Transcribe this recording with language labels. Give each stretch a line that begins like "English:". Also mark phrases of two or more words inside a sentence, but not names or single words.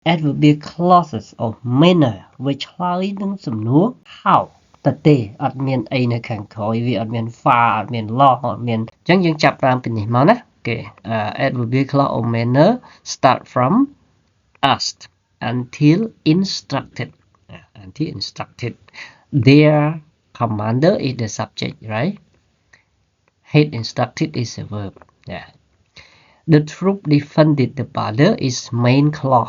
English: adverbial clauses of manner
Khmer: វាឆ្លើយនឹងសំណួរ how តែទេអត់មានអីនៅខាងក្រោយវាអត់មាន far អត់មាន long អត់មានអញ្ចឹងយើងចាប់តាមពីនេះមកណាគេ
English: adverbial clause of manner start from asked until instructed their commander is the subject, right? Head instructed is a verb. Yeah. The troop defended the border is main clause.